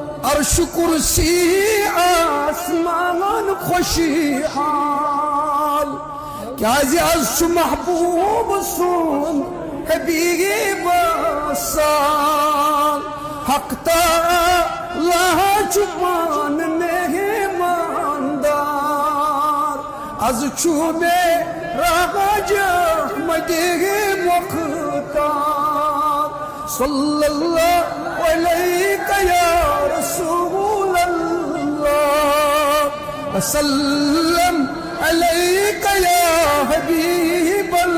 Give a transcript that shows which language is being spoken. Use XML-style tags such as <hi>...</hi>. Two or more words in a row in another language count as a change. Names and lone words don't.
<ks>عرش کرسی آسمان خوشی حال کیازِ از چھُ محبوب سُنٛد حبیب سال حق تعالیٰ چھُ پانہٕ مہماندار از چھُ معراج احمدِ مختار</ks> <ar>صلی اللہ علیہ یا رسول اللہ وسلم علیک یا حبیب</ar>